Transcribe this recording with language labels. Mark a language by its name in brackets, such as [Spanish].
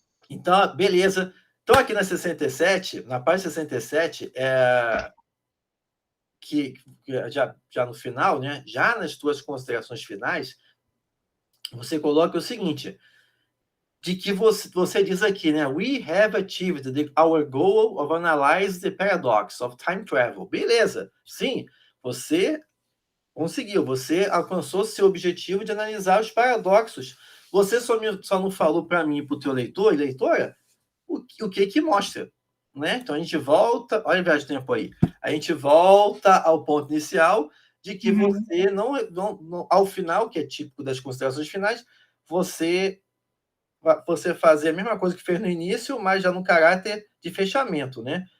[Portuguese] Então, beleza. Então, aqui na 67, na página 67, que já no final, né, já nas tuas considerações finais, você coloca o seguinte, de que você diz aqui, né? [English] We have achieved our goal of analyze the paradox of time travel. [Portuguese] Beleza, sim, você conseguiu, você alcançou seu objetivo de analisar os paradoxos. Você só não falou para mim e para o teu leitor e leitora o que mostra, né? Então a gente volta, olha a viagem do tempo aí, a gente volta ao ponto inicial de que você não, ao final, que é típico das considerações finais, você fazer a mesma coisa que fez no início, mas já no caráter de fechamento, né?